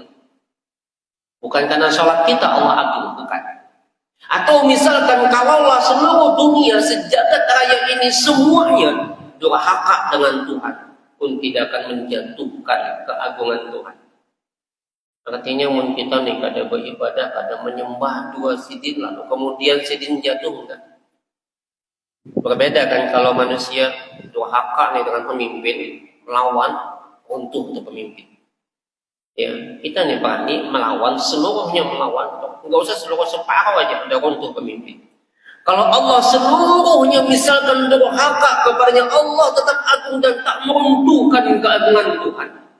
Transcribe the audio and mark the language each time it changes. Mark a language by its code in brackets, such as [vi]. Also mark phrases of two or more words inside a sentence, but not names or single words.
[id] Bukan karena sholat kita Allah agung, bukan. Atau misalkan kalaulah seluruh dunia sejagat raya ini semuanya durhaka dengan Tuhan, pun tidak akan menjatuhkan keagungan Tuhan. [bjn] Artinya mun kita nih kada beribadah, kada menyembah 2 sidin, lalu kemudian sidin jatuh, [id] enggak. Berbeda kan kalau manusia durhaka nih dengan pemimpin, melawan runtuh untuk pemimpin. Ya, kita nih berani melawan seluruhnya, melawan, nggak usah seluruh, separuh aja udah runtuh pemimpin. Kalau Allah seluruhnya misalkan durhaka kepadanya, Allah tetap agung dan tak meruntuhkan keagungan Tuhan.